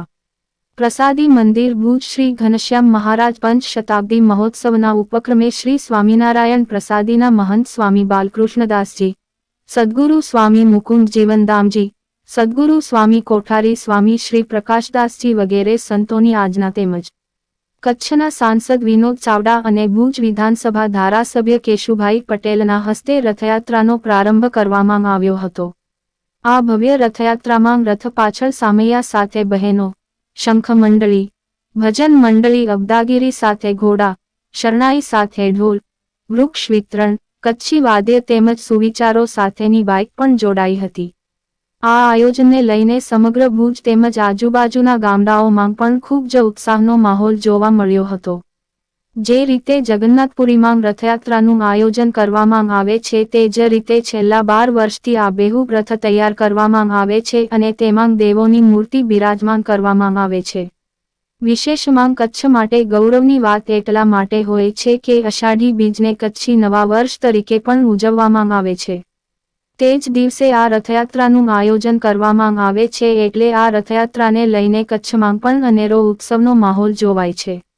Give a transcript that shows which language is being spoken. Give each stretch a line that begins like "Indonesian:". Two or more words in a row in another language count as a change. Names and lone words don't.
Gujarati: પ્રસાદી મંદિર ભુજ શ્રી ઘનશ્યામ મહારાજ પંચ શતાબ્દી મહોત્સવના ઉપક્રમે શ્રી સ્વામીનારાયણ પ્રસાદીના મહંત સ્વામી બાલકૃષ્ણદાસજી, સદ્ગુરુ સ્વામી મુકુંદ જીવનદામજી, સદ્ગુરુ સ્વામી કોઠારી સ્વામી શ્રી પ્રકાશદાસજી વગેરે સંતોની આજના તેમજ કચ્છના સાંસદ વિનોદ ચાવડા અને ભુજ વિધાનસભા ધારાસભ્ય કેશુભાઈ પટેલના હસ્તે રથયાત્રાનો પ્રારંભ કરવામાં આવ્યો હતો। આ ભવ્ય રથયાત્રામાં રથ પાછળ સામૈયા સાથે બહેનો, શંખ મંડળી, ભજન મંડળી અબ્દાગિરી સાથે ઘોડા, શરણાઈ સાથે ઢોલ, વૃક્ષ વિતરણ, કચ્છી વાદ્ય તેમજ સુવિચારો સાથેની બાઇક પણ જોડાઈ હતી। આ આયોજનને લઈને સમગ્ર ભુજ તેમજ આજુબાજુના ગામડાઓમાં પણ ખૂબ જ ઉત્સાહનો માહોલ જોવા મળ્યો હતો। જે રીતે જગન્નાથપુરીમાં રથયાત્રાનું આયોજન કરવામાં આવે છે તે જ રીતે છેલ્લા 12 વર્ષથી આ બેહૂબ રથ તૈયાર કરવામાં આવે છે અને તેમાં દેવોની મૂર્તિ બિરાજમાન કરવામાં આવે છે। વિશેષમાં કચ્છ માટે ગૌરવની વાત એટલા માટે હોય છે કે અષાઢી બીજને કચ્છી નવા વર્ષ તરીકે પણ ઉજવવામાં આવે છે। તે જ દિવસે આ રથયાત્રાનું આયોજન કરવામાં આવે છે એટલે આ રથયાત્રાને લઈને કચ્છમાં પણ અનેરો ઉત્સવનો માહોલ જોવાય છે।